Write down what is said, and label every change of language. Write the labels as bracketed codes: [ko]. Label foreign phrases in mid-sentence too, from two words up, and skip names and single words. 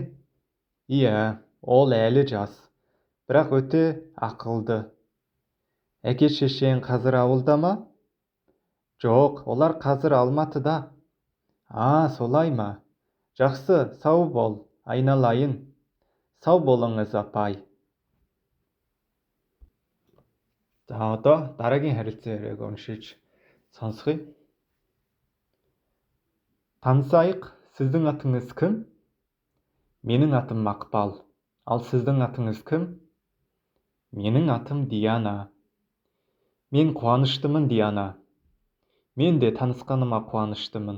[kk] Иә, ол әлі жас. Бірақ өте ақылды. Әке шешең қазір ауылда ма? Жоқ, олар қазір Алматыда. Солай ма? Жақсы, сау бол, айналайын. Сау болыңыз, апай. [mn] За одоо дараагийн харилцан яриаг уншиж сонсгоё. [kk] Танысайық, сіздің атыңыз кім? Менің атым Мақпал. Ал сіздің атыңыз кім? Менің атым Диана. Мен қуаныштымын, Диана. Мен де танысқаныма қуаныштымын.